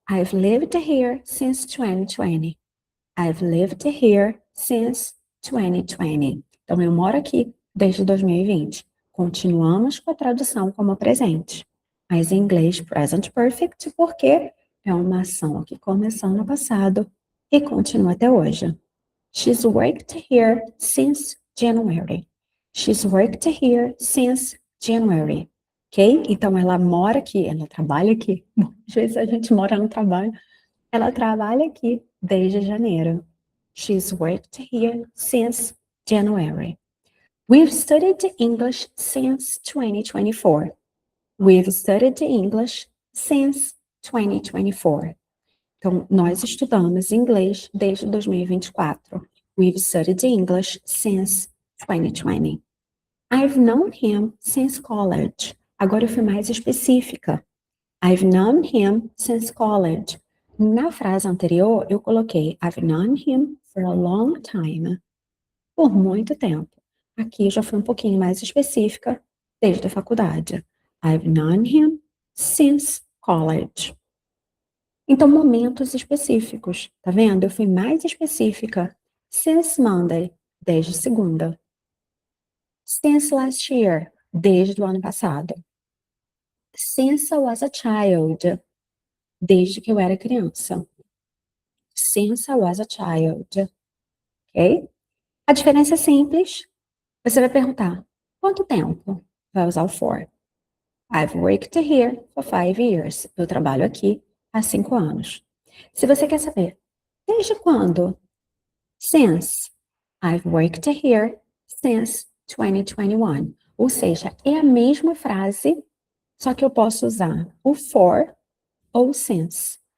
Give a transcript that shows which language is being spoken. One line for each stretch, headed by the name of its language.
English: I've lived here since 2020. I've lived here since 2020.
Portuguese: Então, eu moro aqui desde 2020. Continuamos com a tradução como presente. Mas em inglês, present perfect, porque é uma ação que começou no passado e continua até hoje.
English: She's worked here since January. She's worked here since January. Ok?
Portuguese: Então, ela mora aqui, ela trabalha aqui. Bom, às vezes a gente mora no trabalho. Ela trabalha aqui desde janeiro.
English: She's worked here since January. We've studied English since 2024. We've studied English since 2024.
Portuguese: Então, nós estudamos inglês desde 2024.
English: We've studied English since 2020. I've known him since college.
Portuguese: Agora eu fui mais específica.
English: I've known him since college.
Portuguese: Na frase anterior, eu coloquei
English: I've known him for a long time.
Portuguese: Por muito tempo. Aqui já foi um pouquinho mais específica, desde a faculdade.
English: I've known him since college.
Portuguese: Então, momentos específicos, tá vendo? Eu fui mais específica.
English: Since Monday,
Portuguese: desde segunda.
English: Since last year,
Portuguese: desde o ano passado.
English: Since I was a child,
Portuguese: desde que eu era criança.
English: Since I was a child, ok?
Portuguese: A diferença é simples. Você vai perguntar, quanto tempo? Vai usar o for.
English: I've worked here for 5 years.
Portuguese: Eu trabalho aqui há 5 anos. Se você quer saber, desde quando? Since.
English: I've worked here since 2021.
Portuguese: Ou seja, é a mesma frase, só que eu posso usar o for ou since.